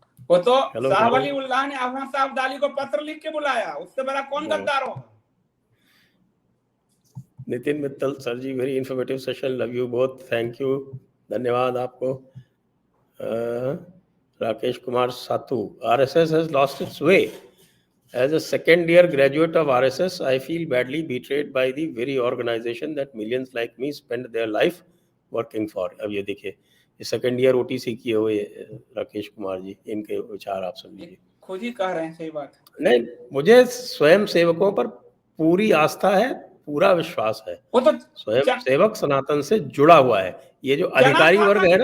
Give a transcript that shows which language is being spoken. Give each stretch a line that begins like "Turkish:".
Hindi: वो तो शाह वलीउल्लाह ने अहमद साहब अब्दाली को पत्र लिख के बुलाया, उससे बड़ा कौन गद्दार होगा।
English: Nitin Mittal sir ji, very informative session, love you both, thank you,
Hindi: धन्यवाद आपको।
English: Rakesh Kumar Satu, RSS has lost its way. As a second year graduate of RSS, I feel badly betrayed by the very organization that millions like me spend their life working for.
Hindi: अब ये देखिए, ये
English: second year
Hindi: OTC किए हुए राकेश कुमार जी, इनके विचार आप सुन लीजिए। खुद ही कह रहे हैं, सही बात है। नहीं, मुझे स्वयं सेवकों पर पूरी आस्था है, पूरा विश्वास है। वो तो स्वयं सेवक सनातन से जुड़ा हुआ है। ये जो अधिकारी वर्ग है ना,